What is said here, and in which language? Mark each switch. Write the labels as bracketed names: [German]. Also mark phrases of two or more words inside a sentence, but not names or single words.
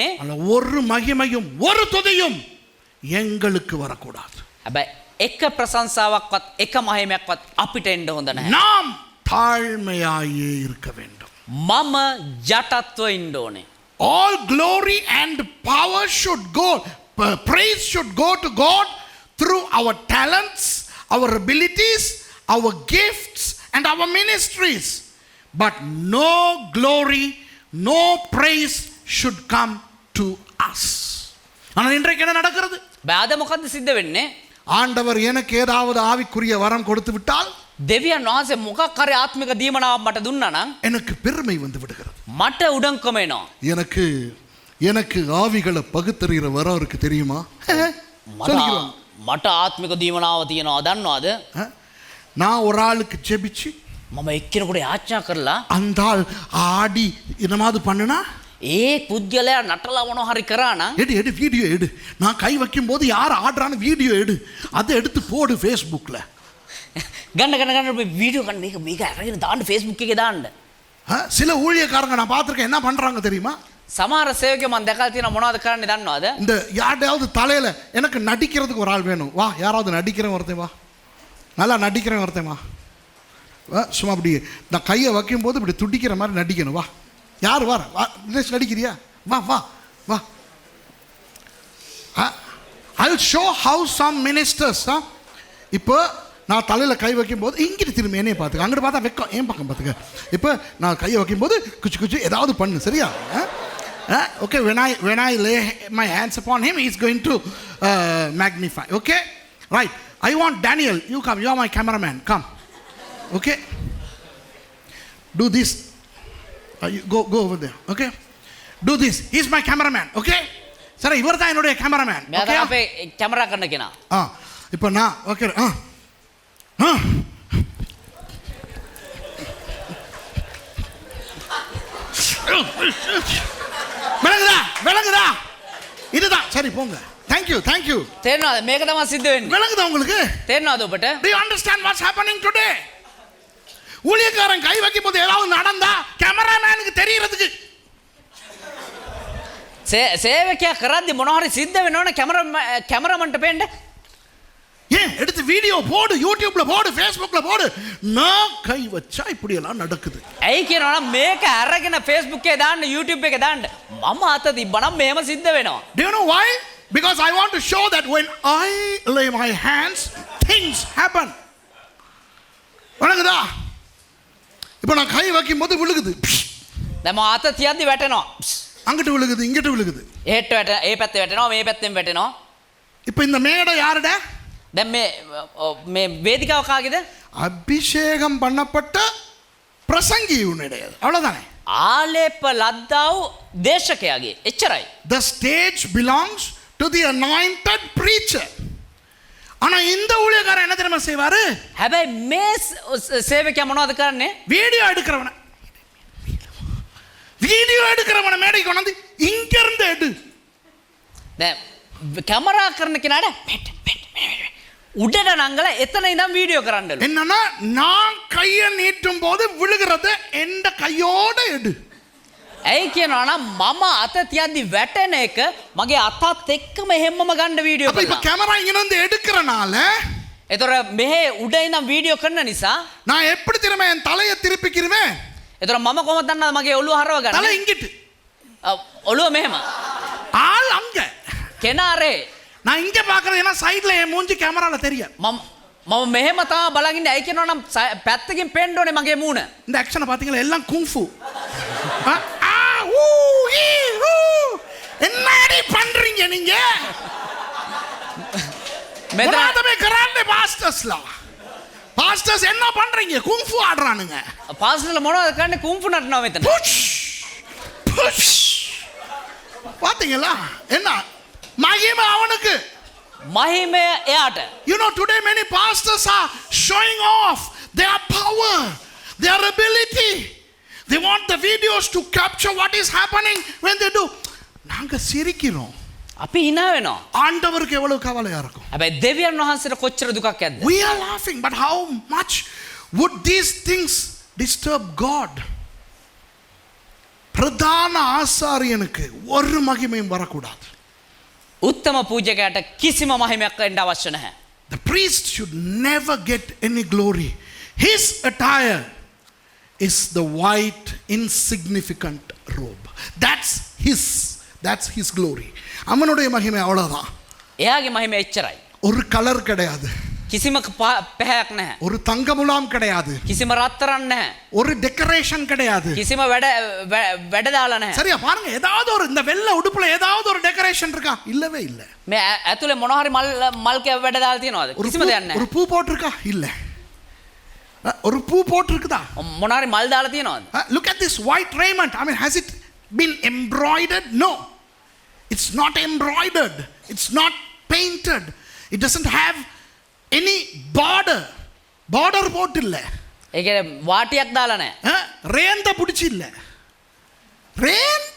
[Tamil] ஒரு மகிமையும் ஒரு துதியும் எங்களுக்கு வரக்கூடாது. [Sinhala] හැබැයි එක ප්‍රශංසාවක්වත් එක මහිමයක්වත් අපිට එන්න හොඳ නැහැ. [Tamil] நாம் தாழ்மையாயே இருக்க வேண்டும். [Sinhala] මම යටත්ව ඉන්න ඕනේ. [English] All glory and power should go, praise should go to God through our talents, our abilities, our gifts and our ministries. But no glory, no praise should come to us. [Tamil] ஆனால் இன்றைக்கு என்ன நடக்கிறது? [Sinhala] බෑද මොකද්ද සිද්ධ වෙන්නේ? [Tamil] ஆண்டவர் எனக்கு ஏதாவது ஆவிக்குரிய வரம் கொடுத்து விட்டால் [Sinhala] දෙවියන් වහන්සේ මොකක් හරි ආත්මික දීමනාවක් මට දුන්නා නම් [Tamil] எனக்கு பெருமை வந்து விடுகிறது. [Sinhala] මට උඩඟුකම එනවා. [Tamil] எனக்கு எனக்கு ஆவிகளை பகுத்தறிகிற வரம் இருக்கு தெரியுமா? சொல்லிக்கிறோம். [Sinhala] මට ආත්මික දීමනාව තියෙනවා දන්නවද? [Tamil] நான் ஒரு ஆளுக்கு ஜெபிச்சு [Sinhala] මම එක්කෙනෙකුට යාච්ඤා කරලා [Tamil] அந்த ஆள் ஆடி என்னமாவது பண்ணுனா [Sinhala] ඒ පුද්ගලයා නටලා මොනවා හරි කරා නම් [Tamil] எடு எடு வீடியோ எடு. நான் கை வைக்கும் போது யார் ஆடுறான்னு வீடியோ எடு, அதை எடுத்து போடு ஃபேஸ்புக்கில். [Sinhala] ගන්න වීඩියෝ ගන්න මේක අරගෙන දාන්න Facebook එකේ දාන්න. [Tamil] சில ஊழியக்காரங்க நான் பார்த்துருக்கேன் என்ன பண்ணுறாங்க தெரியுமா? [Sinhala] සමහර සේවකයෝ මම දැකලා තියෙනවා මොනවද කරන්නේ දන්නවද? [Tamil] இந்த யார்டையாவது தலையில் எனக்கு நடிக்கிறதுக்கு ஒரு ஆள் வேணும், வா யாராவது நடிக்கிறேன் ஒருத்தன் வா, நல்லா நடிக்கிறேன் ஒருத்தன் வா, சும்மா அப்படி நான் கையை வைக்கும்போது இப்படி துடிக்கிற மாதிரி நடிக்கணும், வா யார் வா நடிக்கிறியா, வா வா வா. [English] I'll show how some ministers [Tamil] இப்போ நான் தலையில் கை வைக்கும்போது இங்கிட்டு திரும்பி என்னையை பார்த்துக்க, அங்கிட்டு பார்த்தா வைக்கும் ஏன் பக்கம் பார்த்துக்க. இப்போ நான் கையை வைக்கும்போது குச்சி குச்சி ஏதாவது பண்ணு சரியா? [English] Okay, when I lay my hands upon him, he's going to magnify. Okay, right. I want Daniel. You come. You are my cameraman. Come. Okay. Do this. You go over there. Okay. Do this. He's my cameraman. Okay. Sir, [Tamil] இவர் தான் என்னுடைய cameraman. [Sinhala] මෙයා තමයි අපේ කැමරා කරන කෙනා. [Tamil] இப்போ நான் ஓகே விளங்குதா இதுதான் சரி போங்க. தேங்க்யூ [Sinhala] තේරෙනවද මේක තමයි සිද්ධ වෙන්නේ? [Tamil] விளங்குதா உங்களுக்கு? [Sinhala] තේරෙනවද ඔබට? [English] Do you understand what's happening today? [Tamil] ஊழியக்காரன் கை வைக்கும் போது ஏதாவது நடந்தா கேமராமேனுக்கு தெரியறதுக்கு [Sinhala] සේවකයා කරද්දි මොනවා හරි සිද්ධ වෙනවනේ කැමරාමන්ට පේන්න. [Tamil] ஏன் எடுத்து வீடியோ போடு, யூடியூப்ல போடு, ஃபேஸ்புக்ல போடு. நான் கை வச்சா இப்படி எல்லாம் நடக்குது. [Sinhala] ඇයි කියනවනම් මේක අරගෙන Facebook එකේ දාන්න, YouTube එකේ දාන්න. මම අත තිබ්බනම් මෙහෙම සිද්ධ වෙනවා. [English] Do you know why? Because I want to show that when I lay my hands, things happen. [Tamil] வணங்குதா? இப்போ நான் கை வைக்கும் போது விழுகுது. [Sinhala] දැන් මම අත තියද්දි වැටෙනවා. [Tamil] அங்கிட்டு விழுகுது, இங்கிட்டு விழுகுது. [Sinhala] ඒට වැටෙනවා, ඒ පැත්තේ වැටෙනවා, මේ පැත්තෙන් වැටෙනවා. [Tamil] இப்போ இந்த மேடை யாருடா? [Sinhala] දැන් මේ වේදිකාව කාගේද? [Tamil] அபிஷேகம் பண்ணப்பட்ட பிரசங்கியுடைய. அவ்வளவுதானே? [Sinhala] ආලේප ලද්දාව දේශකයාගේ. එච්චරයි. [English] The stage belongs to the anointed preacher. [Tamil] ஆனா இந்த ஊழியக்காரன் என்ன தெரியுமா செய்வாரு? [Sinhala] හැබැයි මේ සේවකයා මොනවද කරන්නේ? [Tamil] வீடியோ எடுக்கிறவன மேடைக்கு கொண்டு இங்க இருந்து எடு. [Sinhala] දැන් කැමරා කරන කෙනාට උඩට නංගලා එතන ඉඳන් වීඩියෝ කරන්නලු. [Tamil] என்னன்னா நான் கையை நீட்டும் போது விழுகிறத எந்த கையோட எடு. [Sinhala] ඇයි කියනවා නම් මම අත තියද්දි වැටෙන එක මගේ අතත් එක්කම හැමම ගන්න වීඩියෝ [Tamil] அப்ப இப்ப [Sinhala] කරනවා. [Tamil] கேமரா இங்க இருந்து எடுக்கிறனால [Sinhala] ඒතර මෙහෙ උඩ ඉඳන් වීඩියෝ කරන නිසා [Tamil] நான் எப்படி திரும்ப என் தலையை திருப்பிக்கிறேன்? [Sinhala] ඒතර මම කොහොමද දන්නවද මගේ ඔළුව හරව [Tamil] தலை [Sinhala] ගන්න? [Tamil] இங்கிட்டு, [Sinhala] ඔළුව මෙහෙම. [Tamil] ஆள் அங்க. [Sinhala] කෙනාරේ [Tamil] நான் இங்க பாக்குறது ஏன்னா சைடுல என் மூஞ்சி கேமரால தெரியும். [Sinhala] මම මෙහෙම තමයි බලන් ඉන්නේ. ඇයි කියනවා නම් පැත්තකින් පේන්න ඕනේ මගේ මූණ. [Tamil] இந்த ஆக்ஷனை பாத்தீங்களா? எல்லாம் குங்ஃபு. என்னடி பண்றீங்க நீங்க? மெதாதமே கராண்டே பாஸ்டர்ஸ் என்ன பண்றீங்க? குங்ஃபு ஆடுறானுங்க. [Sinhala] පාස්ටර්ලා මොනවද කරන්නේ? කුම්ෆු නටනවා මෙතන. [Tamil] பாத்தீங்களா? என்ன மகிமை அவனுக்கு. [Sinhala] මහිමය එයාට. [English] You know, today many pastors are showing off their power, their ability. They want the videos to capture what is happening when they do. [Tamil] நாங்க சிரிக்கிறோம். [Sinhala] අපි hina වෙනවා. [Tamil] ஆண்டவருக்கு எவ்வளவு கவலையா இருக்கும். [Sinhala] හැබැයි දෙවියන් වහන්සේට කොච්චර දුකක් ඇද්ද? [English] We are laughing, but how much would these things disturb God? [Tamil] பிரதான ஆசாரியனுக்கு ஒரு மகிமையும் வரக்கூடாது. [Sinhala] උත්තම පූජකයාට කිසිම මහිමයක් වෙන්න අවශ්‍ය නැහැ. [English] The priest should never get any glory. His attire is the white insignificant robe. That's his glory. [Tamil] அவனுடைய மகிமை அவ்வளவுதான். [Sinhala] එයාගේ මහිමය එච්චරයි. [Tamil] ஒரு கலர் கிடையாது. [Sinhala] කිසිම පැහැයක් නැහැ. [Tamil] ஒரு தங்க முலாம் கிடையாது, [Sinhala] කිසිම රත්තරන් නැහැ. [Tamil] ஒரு டெக்கரேஷன் கிடையாது. [Sinhala] කිසිම වැඩ දාලා නැහැ. [Tamil] சரியா பாருங்க, ஏதாவது ஒரு இந்த வெள்ளை உடுப்புல ஏதாவது ஒரு டெக்கரேஷன் இருக்கா? இல்லவே இல்ல. [Sinhala] මේ ඇතුලේ මොනවා හරි මල් කැව වැඩ දාලා තියෙනවද? කිසිම දෙයක් නැහැ. [Tamil] ஒரு பூ போட்டிருக்கா? இல்ல. ஒரு பூ போட்டிருக்குதா? [Sinhala] මොනවා හරි මල් දාලා තියෙනවද? [English] Look at this white raiment. I mean, has it been embroidered? No. It's not embroidered. It's not painted. It doesn't have any border. [Tamil] Border போட்டு இல்ல. [Sinhala] ඒ කියන්නේ වාටියක් දාලා නැහැ. [Tamil] ரேந்த பிடிச்சி இல்ல. ரேந்த.